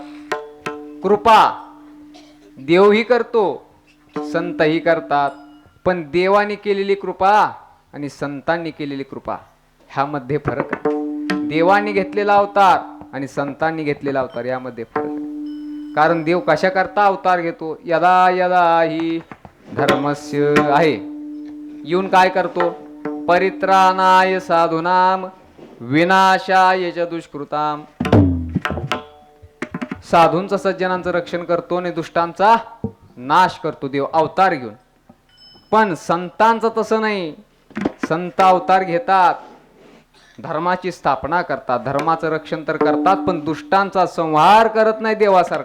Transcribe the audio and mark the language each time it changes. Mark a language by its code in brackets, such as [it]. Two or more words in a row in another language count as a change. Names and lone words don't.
[mr] कृपा देवही करतो, संतही करतात. पण देवाने केलेली कृपा आणि संतांनी केलेली कृपा ह्यामध्ये फरक आहे. देवाने घेतलेला अवतार आणि संतांनी घेतलेला अवतार यामध्ये फरक आहे. कारण देव कशा करता अवतार घेतो, [sa] यदा यदा ही धर्मस्य [mr] आहे. येऊन काय करतो? [sa] परित्राणाय साधूनाम विनाशाय च दुष्कृताम. [mr] साधूंचं सज्जनांचं रक्षण करतो आणि दुष्टांचा नाश करतो देव अवतार घेऊन. पण संतांचं तसं नाही. संत अवतार घेतात, धर्माची स्थापना करतात, धर्माचं रक्षण तर करतात, पण दुष्टांचा संहार करत नाही देवासारखा.